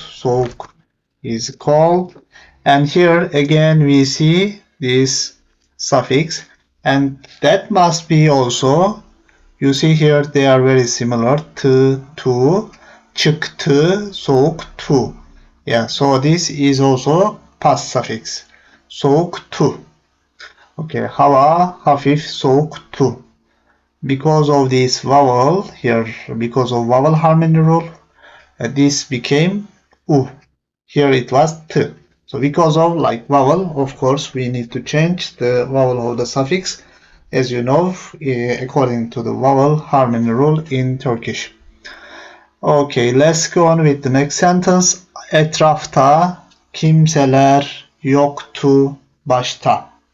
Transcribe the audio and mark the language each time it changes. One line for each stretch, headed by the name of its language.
English: Soğuk is cold. And here again we see this suffix, and that must be also, you see here they are very similar, to, çıktı, soğuktu. Yeah, so this is also past suffix.
Turkish: Soğuktu. Okay, hava hafif soğuktu.
English: Because of this vowel here, because of vowel harmony rule, this became u. Here it was t. So because of like vowel, of course, we need to change the vowel of the suffix. as you know, according to the vowel harmony rule in Turkish. Okay, let's go on with the next sentence.
Turkish: Etrafta kimseler yoktu başta.